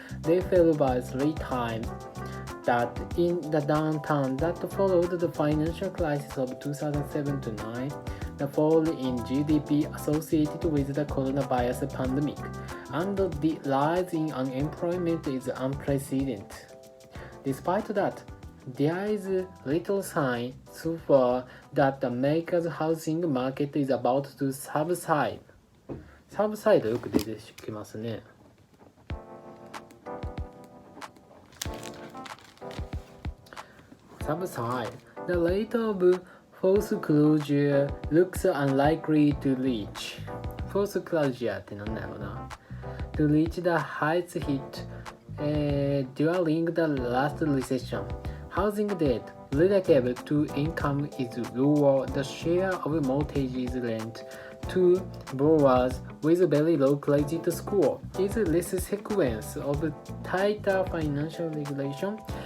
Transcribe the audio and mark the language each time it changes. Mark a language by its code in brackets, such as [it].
[en] They fell by 3 times that in the downturn that followed the financial crisis of 2007-9, the fall in GDP associated with the coronavirus pandemic, and the rise in unemployment is unprecedented. Despite that, there is little sign so far that America's housing market is about to subside. [ja] Subside よく出てきますね。 [en] Subside. The rate of foreclosure looks unlikely to reach. [ja] Foreclosure ってなんだろうな。 [en] To reach the heights hit during the last recession. Housing debt relative to income is lower. The share of mortgages lent to borrowers with very low credit score is less sequence of tighter financial regulation.